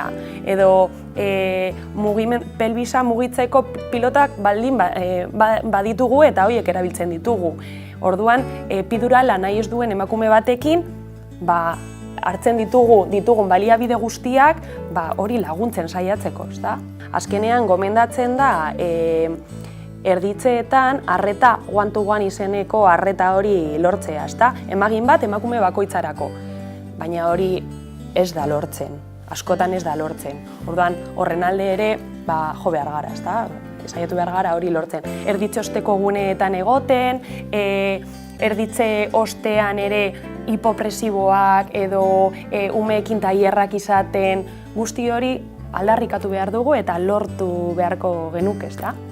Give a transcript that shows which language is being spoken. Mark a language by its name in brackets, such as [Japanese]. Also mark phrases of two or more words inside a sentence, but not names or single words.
[Basque] Edo pelbisa mugitzeko pilotak baldin baditugu eta horiek erabiltzen ditugu. Orduan, epidurala nahi ez duen emakume batekin, hartzen ditugun baliabide guztiak hori laguntzen saiatzeko, ezta? Azkenean, gomendatzen da erditzeetan arreta [English] one-to-one [Basque] izeneko arreta hori lortzea, ezta? Emagin bat emakume bakoitzarako, baina hori ez da lortzen, askotan ez da lortzen. Orduan, horren alde ere jo behar gara, ezta? Saiatu behar gara hori lortzen. Erditze osteko guneetan egoten, erditze ostean ere hipopresiboak edo umeekin tailerrak izaten, guzti hori aldarrikatu behar dugu eta lortu beharko genuke, ezta?